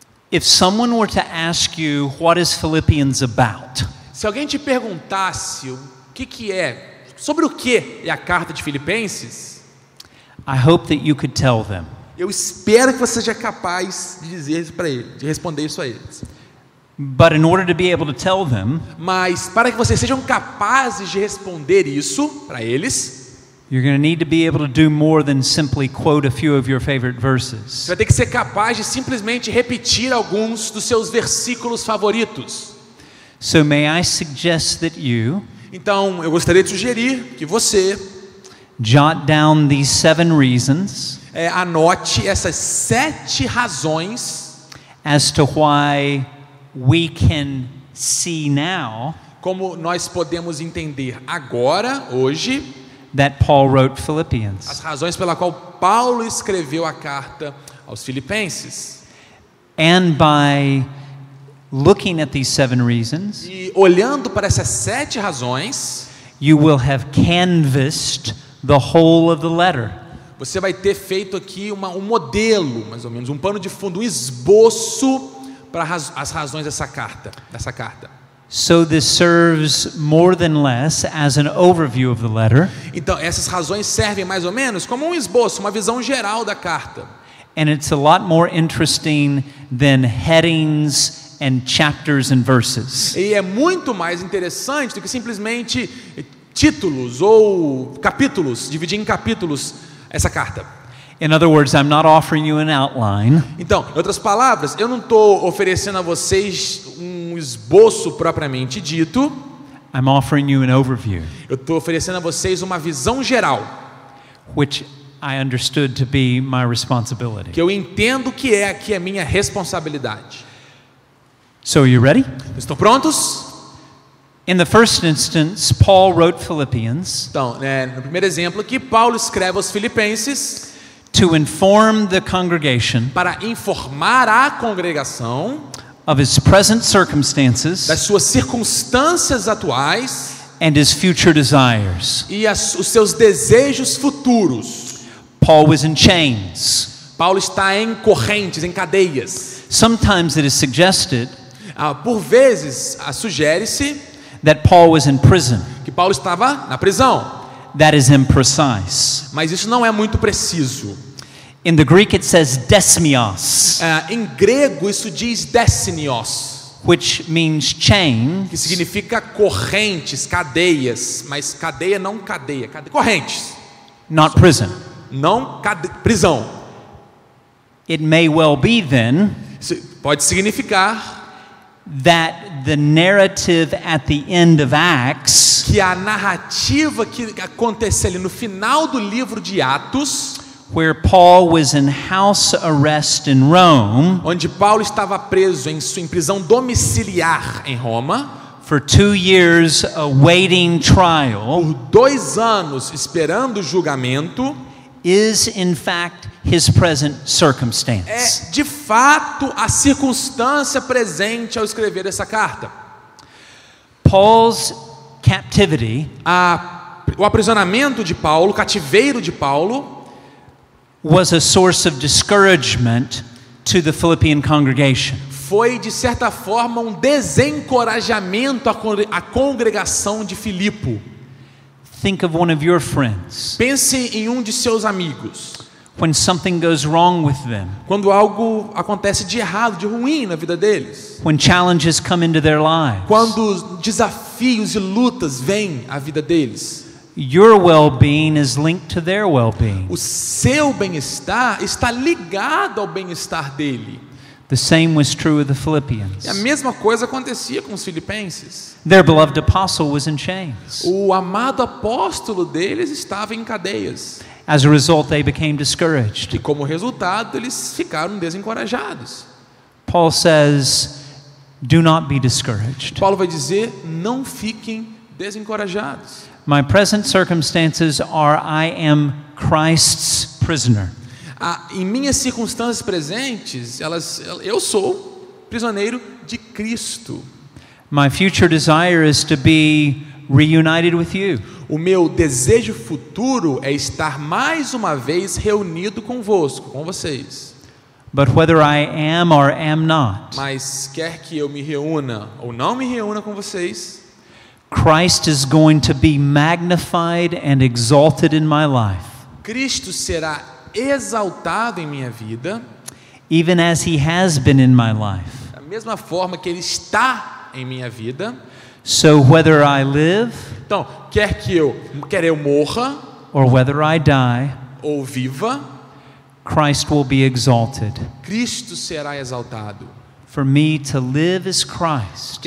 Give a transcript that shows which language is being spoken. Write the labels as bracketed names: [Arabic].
[English] If someone were to ask you what is Philippians about, [Portuguese] Se alguém te perguntasse o que é, sobre o que é a carta de Filipenses, [English] I hope that you could tell them. [Portuguese] eu espero que você seja capaz de dizer isso para eles, de responder isso a eles. [English] But in order to be able to tell them, [Portuguese] Mas para que vocês sejam capazes de responder isso para eles, [English] you're going to need to be able to do more than simply quote a few of your favorite verses. [Portuguese] você vai ter que ser capaz de simplesmente repetir alguns dos seus versículos favoritos. [English] So may I suggest that you [Portuguese] Então, eu gostaria de sugerir que você [English] jot down these 7 reasons [Portuguese] anote essas 7 razões [English] as to why we can see now [Portuguese] como nós podemos entender agora, hoje, [English] that Paul wrote [Portuguese] as [English] Philippians. [Portuguese] razões pela qual Paulo escreveu a carta aos Filipenses. [English] And by looking at these 7 reasons, [Portuguese] E olhando para essas 7 razões, [English] you will have canvassed the whole of the letter. [Portuguese] você vai ter feito aqui um modelo, mais ou menos, um pano de fundo, um esboço para as razões dessa carta. [English] So this serves more than less as an overview of the letter, [Portuguese] Então, essas razões servem mais ou menos como um esboço, uma visão geral da carta. [English] and it's a lot more interesting than headings and chapters and verses. [Portuguese] E é muito mais interessante do que simplesmente títulos ou capítulos, dividir em capítulos essa carta. [English] In other words, I'm not offering you an outline. [Portuguese] Então, em outras palavras, eu não estou oferecendo a vocês um esboço propriamente dito, [English] I'm offering you an overview, [Portuguese] eu estou oferecendo a vocês uma visão geral, [English] which I understood to be my responsibility. [Portuguese] que eu entendo que é aqui a minha responsabilidade. [English] So are you ready? [Portuguese] Estão prontos? [English] In the first instance, Paul wrote Philippians [Portuguese] Então, no primeiro exemplo aqui, Paulo escreve aos Filipenses [English] to inform the congregation [Portuguese] para informar a congregação [English] of his present circumstances [Portuguese] das suas circunstâncias atuais [English] and his future desires. [Portuguese] e os seus desejos futuros. [English] Paul was in chains. [Portuguese] Paulo está em correntes, em cadeias. [English] Sometimes it is suggested [Portuguese] Por vezes, sugere-se [English] that Paul was in prison. [Portuguese] que Paulo estava na prisão, [English] That is imprecise. [Portuguese] mas isso não é muito preciso. [English] In the Greek it says desmios, [Portuguese] Em grego, isso diz destinios, [English] which means chain, [Portuguese] que significa correntes, cadeias, mas cadeia não cadeia, correntes, [English] not prison. [Portuguese] não prisão. [English] It may well be then [Portuguese] Isso pode significar [English] that the narrative at the end of Acts [Portuguese] que a narrativa que acontece ali no final do livro de Atos, [English] where Paul was in house arrest in Rome [Portuguese] onde Paulo estava preso em prisão domiciliar em Roma, [English] for 2 years awaiting trial, [Portuguese] por 2 anos esperando o julgamento, [English] is in fact his present circumstance. [Portuguese] de fato a circunstância presente ao escrever essa carta. [English] Paul's captivity [Portuguese] O aprisionamento de Paulo, o cativeiro de Paulo, [English] was a source of discouragement to the Philippian congregation. [Portuguese] foi, de certa forma, um desencorajamento à congregação de Filipe. [English] Think of one of your friends. [Portuguese] Pense em um de seus amigos. [English] When something goes wrong with them. [Portuguese] Quando algo acontece de errado, de ruim na vida deles. [English] When challenges come into their lives. [Portuguese] Quando desafios e lutas vêm à vida deles. [English] Your well-being is linked to their well-being. [Portuguese] O seu bem-estar está ligado ao bem-estar dele. [English] The same was true of the Philippians. [Portuguese] E a mesma coisa acontecia com os filipenses. [English] Their beloved apostle was in chains. [Portuguese] O amado apóstolo deles estava em cadeias. [English] As a result, they became discouraged. [Portuguese] E como resultado, eles ficaram desencorajados. [English] Paul says, do not be discouraged. [Portuguese] Paulo vai dizer, não fiquem desencorajados. [English] My present circumstances are I am Christ's prisoner. [Portuguese] Em minhas circunstâncias presentes, eu sou prisioneiro de Cristo. [English] My future desire is to be reunited with you. [Portuguese] O meu desejo futuro é estar mais uma vez reunido convosco, com vocês. [English] But whether I am or am not, [Portuguese] mas quer que eu me reúna ou não me reúna com vocês, [English] Christ is going to be magnified and exalted in my life. [Portuguese] Cristo será exaltado em minha vida, [English] even as he has been in my life. [Portuguese] Da mesma forma que ele está em minha vida. [English] So whether I live, [Portuguese] então, quer eu morra, [English] or whether I die, [Portuguese] ou viva, [English] Christ will be exalted. [Portuguese] Cristo será exaltado. [English] For me to live is Christ.